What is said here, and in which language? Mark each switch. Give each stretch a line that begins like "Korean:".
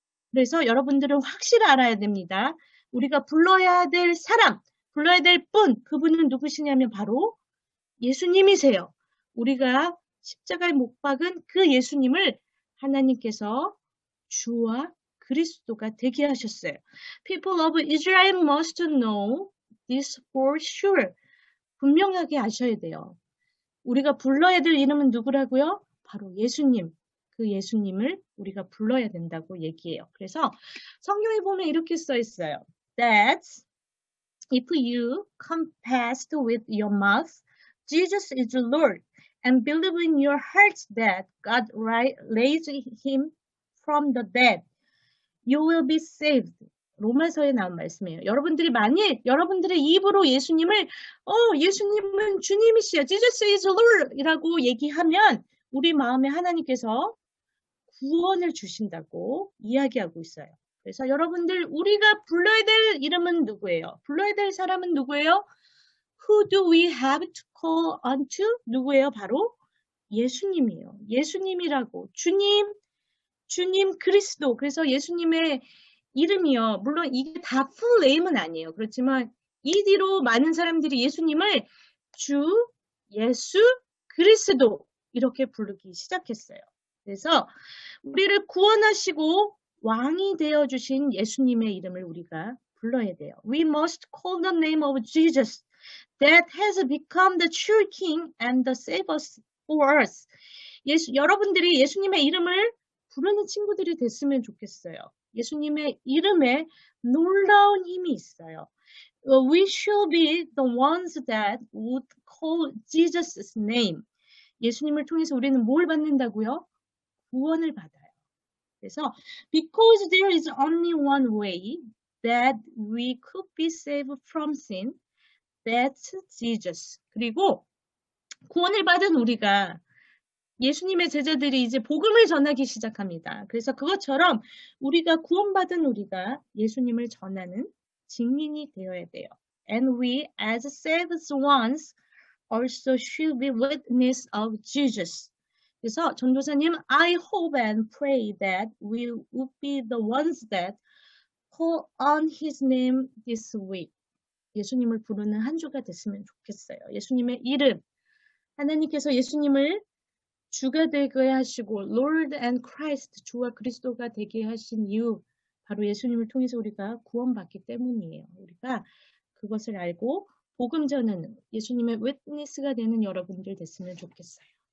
Korean: 그래서 여러분들은 확실히 알아야 됩니다. 우리가 불러야 될 사람, 불러야 될 분, 그분은 누구시냐면 바로 예수님이세요. 우리가 십자가에 못 박은 그 예수님을 하나님께서 주와 그리스도가 되게 하셨어요.
English: People of Israel must know this for sure.
Korean: 분명하게 아셔야 돼요. 우리가 불러야 될 이름은 누구라고요? 바로 예수님. 그 예수님을 우리가 불러야 된다고 얘기해요. 그래서 성경에 보면 이렇게 써 있어요.
English: That if you confess with your mouth Jesus is Lord and believe in your heart that God raised him from the dead, you will be saved.
Korean: 로마서에 나온 말씀이에요. 여러분들이 만일 여러분들의 입으로 예수님을 예수님은 주님이시여,
English: Jesus is Lord
Korean: 이라고 얘기하면 우리 마음에 하나님께서 구원을 주신다고 이야기하고 있어요. 그래서 여러분들 우리가 불러야 될 이름은 누구예요? 불러야 될 사람은 누구예요?
English: Who do we have to call unto?
Korean: 누구예요? 바로 예수님이에요. 예수님이라고. 주님 그리스도. 그래서 예수님의 이름이요. 물론 이게 다 풀 네임은 아니에요. 그렇지만 이 뒤로 많은 사람들이 예수님을 주, 예수, 그리스도 이렇게 부르기 시작했어요. 그래서 우리를 구원하시고 왕이 되어주신 예수님의 이름을 우리가 불러야 돼요.
English: We must call the name of Jesus that has become the true King and the Savior for us.
Korean: 여러분들이 예수님의 이름을 부르는 친구들이 됐으면 좋겠어요. 예수님의 이름에 놀라운 힘이 있어요.
English: We should be the ones that would call Jesus' name.
Korean: 예수님을 통해서 우리는 뭘 받는다고요? 구원을 받아요. 그래서
English: because there is only one way that we could be saved from sin, that's Jesus.
Korean: 그리고 구원을 받은 우리가 예수님의 제자들이 이제 복음을 전하기 시작합니다. 그래서 그것처럼 우리가 구원받은 우리가 예수님을 전하는 증인이 되어야 돼요.
English: And we as saved ones also should be witness of Jesus.
Korean: 그래서 전도사님,
English: I hope and pray that we would be the ones that call on His name this week.
Korean: 예수님을 부르는 한 주가 됐으면 좋겠어요. 예수님의 이름, 하나님께서 예수님을 주가 되게 하시고
English: Lord and Christ,
Korean: 주와 그리스도가 되게 하신 이유, 바로 예수님을 통해서 우리가 구원받기 때문이에요. 우리가 그것을 알고 복음 전하는 예수님의 웨트니스가 되는 여러분들 됐으면 좋겠어요.